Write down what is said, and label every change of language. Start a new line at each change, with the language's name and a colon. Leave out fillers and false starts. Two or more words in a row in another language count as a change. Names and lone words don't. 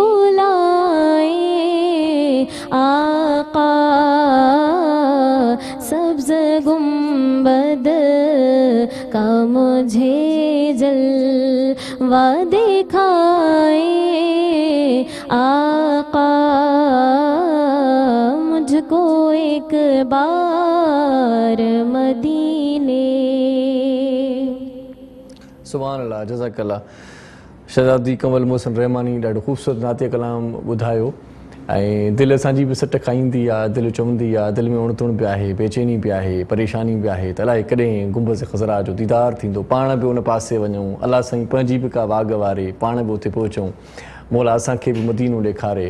Urdu: بلائے آقا، سبز گنبد کا مجھے جلوہ دکھائے آقا، مجھ کو ایک بار مدینے۔
Arabic: سبحان اللہ، جزاک اللہ۔
Sindhi: शहज़ादी कंवल मोहसिन रहमानी ॾाढो ख़ूबसूरत नाते कलाम ॿुधायो ऐं दिलि असांजी बि सट खाईंदी आहे, दिलि चवंदी आहे, दिलि में उणतुण बि आहे, बेचैनी बि आहे, परेशानी बि आहे त अलाए कॾहिं गुंबज़ ख़ज़रा जो दीदार थींदो, पाण बि उन पासे वञूं, अलाह साईं पंहिंजी बि का वाघ वारे, पाण बि उते पहुचूं, मौला असांखे बि मदीनो ॾेखारे।